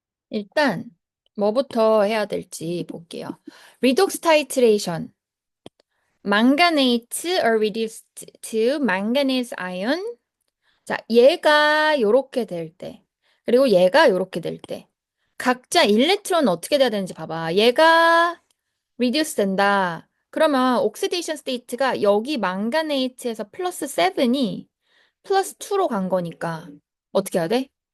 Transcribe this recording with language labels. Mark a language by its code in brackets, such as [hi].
[ko] 일단 뭐부터 해야 될지 볼게요. [en] Redox titration. manganate are reduced to manganese ion. [ko] 자, 얘가 요렇게 될 때, 그리고 얘가 요렇게 될 때, 각자 일렉트론은 어떻게 돼야 되는지 봐봐. 얘가 reduce 된다. 그러면 oxidation state가 여기 망가네이트에서 플러스 7이 플러스 2로 간 거니까 어떻게 해야 돼?